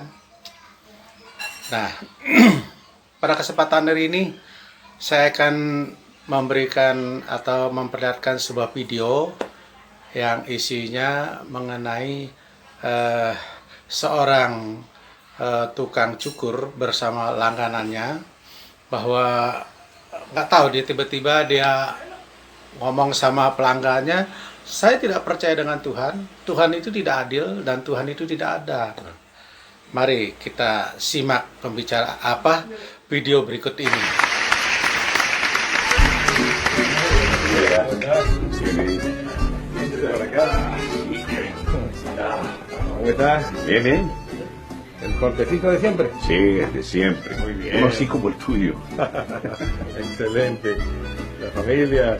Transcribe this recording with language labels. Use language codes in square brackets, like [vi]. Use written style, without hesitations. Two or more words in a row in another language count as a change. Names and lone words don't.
[id] Nah, pada kesempatan hari ini saya akan memberikan atau memperlihatkan sebuah video yang isinya mengenai seorang tukang cukur bersama langganannya, bahwa nggak tahu dia tiba-tiba dia ngomong sama pelanggannya, saya tidak percaya dengan Tuhan, Tuhan itu tidak adil dan Tuhan itu tidak ada. Mari kita simak pembicara video berikut ini. [es] ¿Cómo estás? Bien, bien. ¿El cortecito de siempre? Sí, desde siempre. Muy bien. Uno así como el tuyo. Excelente. La familia,